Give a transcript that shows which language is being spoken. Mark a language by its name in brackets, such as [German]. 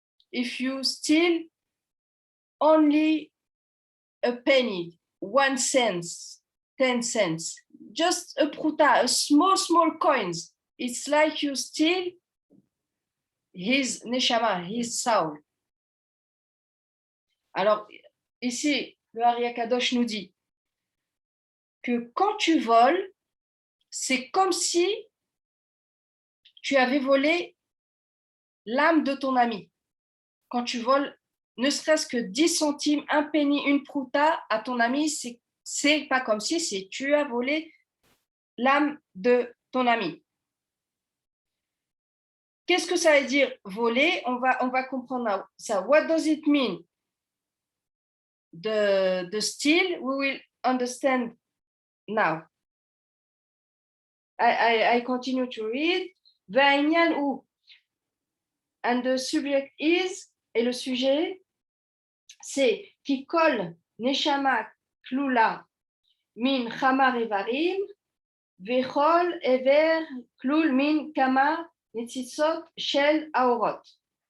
[English] If you steal only a penny, 1 cent, 10 cents, just a pruta, a small coins, it's like you steal his neshama, his soul. [French] Alors, ici, le Ari Akadosh nous dit que quand tu voles, c'est comme si tu avais volé l'âme de ton ami. Quand tu voles, ne serait-ce que 10 centimes, un penny, une pruta à ton ami, c'est pas comme si, c'est tu as volé l'âme de ton ami. Qu'est-ce que ça veut dire voler? On va comprendre ça. [English] What does it mean? The steal, we will understand now. I continue to read. [Hebrew] והעניין הוא, [English] and the subject is, [French] et le sujet, c'est [Hebrew] כי כל נשמה כלולה מן חמר איברים, וכל איבר כלול מן כמה ניצוצות של האורות.